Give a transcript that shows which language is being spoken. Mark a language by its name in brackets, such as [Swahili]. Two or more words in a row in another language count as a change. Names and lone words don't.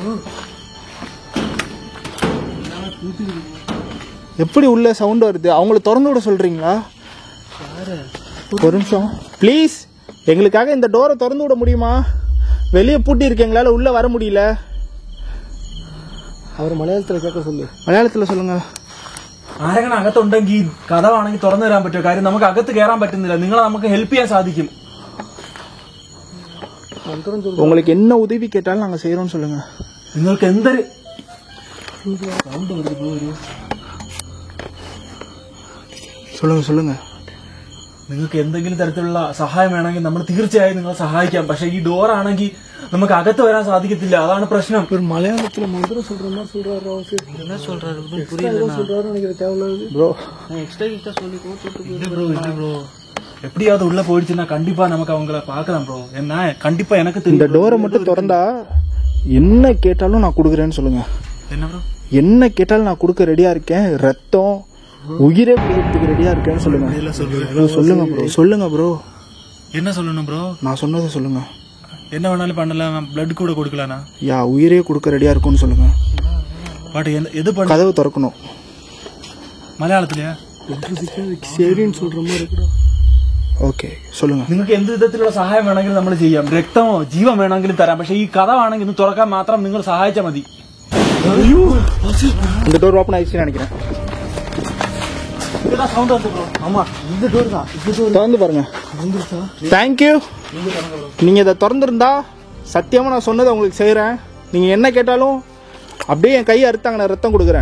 [Tamil] எப்படி உள்ள சவுண்ட் வருது? அவங்கள திறந்து விட சொல்றீங்களா? ஒரு நிமிஷம் ப்ளீஸ், எங்களுக்காக இந்த டோரை திறந்து விட முடியுமா? வெளியே பூட்டி இருக்கு, எங்களால உள்ள வர முடியல. அவர் [Malayalam] മലയാളത്തിൽ കേൾക്കാൻ [Tamil] சொல்லு. മലയാളത്തിൽ சொல்லுங்க. [Malayalam] ആരെങ്കിലും അകത്തുണ്ടെങ്കിൽ കഥവാണെങ്കിൽ തുറന്നു തരാൻ പറ്റുമോ? കാര്യം നമുക്ക് അകത്ത് കയറാൻ പറ്റുന്നില്ല. നിങ്ങളെ നമുക്ക് ഹെൽപ്പ് ചെയ്യാൻ സാധിക്കും. [Tamil] உங்களுக்கு என்ன உதவி கேட்டாலும் நாங்க செய்யறோம்னு சொல்லுங்க. [Malayalam] നിങ്ങൾക്ക് എന്തൊരു [Tamil] சொல்லுங்க சொல்லுங்க. [Malayalam] നിങ്ങൾക്ക് എന്തെങ്കിലും തരത്തിലുള്ള സഹായം വേണമെങ്കിൽ നമ്മൾ തീർച്ചയായും നിങ്ങളെ സഹായിക്കാം. പക്ഷെ ഈ ഡോർ ആണെങ്കിൽ നമുക്ക് അകത്ത് വരാൻ സാധിക്കത്തില്ല. അതാണ് പ്രശ്നം. [Tamil] ஒரு மலையாளத்துல மந்திரம் சொல்ற மாதிரி சொல்றாரு அவரு. என்ன சொல்றாரு புரியல. சொல்றாரு எனக்கு தேவையில்லை ப்ரோ. எக்ஸ்ட்ரா சொல்லி கோத்துட்டு ப்ரோ எப்படியாவது உள்ள போயிடுச்சுன்னா கண்டிப்பா நமக்கு அவங்கள பாக்கலாம் ப்ரோ. என்ன கண்டிப்பா எனக்கு இந்த தெரியும். டோரை மட்டும் திறந்தா என்ன கேட்டாலும் நான் கொடுக்குறேன்னு சொல்லுங்க. என்ன ப்ரோ? என்ன கேட்டாலும் நான் கொடுக்க ரெடியா இருக்கேன். ரத்தம் உயிரே கொடுக்கறதுக்கு ரெடியா இருக்கேன்னு சொல்லுங்க. சொல்லுங்க ப்ரோ, சொல்லுங்க ப்ரோ. என்ன சொல்லணும் ப்ரோ? நான் சொன்னதை சொல்லுங்க. என்ன வேணாலும் பண்ணலாம். பிளட் கூட கொடுக்கலானா? யா, உயிரே கொடுக்க ரெடியா இருக்கும்னு சொல்லுங்க. பட் எது பண்ண? கதவு திறக்கணும். [Malayalam] മലയാളത്തിലെയാ? [Tamil] சரின்னு சொல்ற மாதிரி இருக்குடா. ഓക്കെ, சொல்லுங்க. [Malayalam] നിങ്ങൾക്ക് എന്ത് വിധത്തിലുള്ള സഹായം വേണമെങ്കിലും നമ്മൾ ചെയ്യാം. രക്തമോ ജീവൻ വേണമെങ്കിലും തരാം. പക്ഷെ ഈ കഥവാണെങ്കിൽ ഇന്ന് തുറക്കാൻ മാത്രം നിങ്ങൾ സഹായിച്ചാൽ മതി. [Tamil] இந்த [English] door open [Tamil] ஆயிடுச்சுன்னு நினைக்கிறேன். சவுண்ட் வந்து ப்ரோ. ஆமா, இந்த டோர் தான். இந்த டோர் திறந்து பாருங்க. வந்துருச்சா? [English] thank you. [Tamil] நீங்க இதை திறந்துருந்தா சத்தியமா நான் சொன்னதை உங்களுக்கு செய்யறேன். நீங்க என்ன கேட்டாலும் அப்படியே என் கையை அறுத்தாங்க, நான் ரத்தம் கொடுக்குறேன்.